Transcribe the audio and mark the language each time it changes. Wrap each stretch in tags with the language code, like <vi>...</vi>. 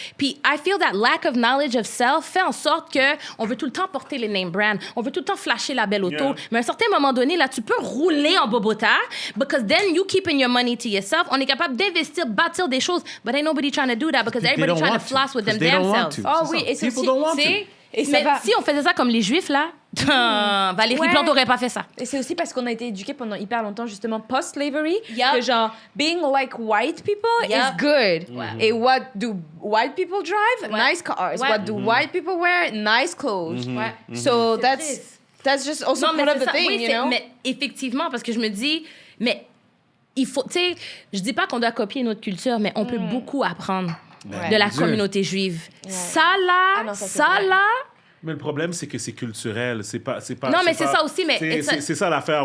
<fr>Puis</fr> <en>I feel that lack of knowledge of self</en> <fr>fait en sorte que on veut tout le temps porter les</fr> <en>name brands,</en> <fr>on veut tout le temps flasher la belle auto. Mais à un certain moment donné, là, tu peux rouler en bobota</fr> <en>because then you keeping your money to yourself.</en> <fr>On est capable d'investir, bâtir des choses,</fr> <en>but ain't nobody trying to do that because everybody trying to floss with them damn selves.</en> <fr>Oh oui, et c'est aussi... Mais si on faisait ça comme les Juifs, là, Valérie Plante n'aurait pas fait ça. Et c'est aussi parce qu'on a été éduqués pendant hyper longtemps, justement, post-slavery, que genre,</fr> <en>being like white people is good. Et what do white people drive? Nice cars. What do white people wear? Nice clothes. So that's just also part of the thing, you know?</en> <fr>Mais effectivement, parce que je me dis, mais il faut, tu sais, je dis pas qu'on doit copier notre culture, mais on peut beaucoup apprendre de la communauté juive. Ça là, Mais le problème, c'est que c'est culturel. C'est pas. Non, mais c'est ça aussi, mais c'est ça l'affaire.</fr>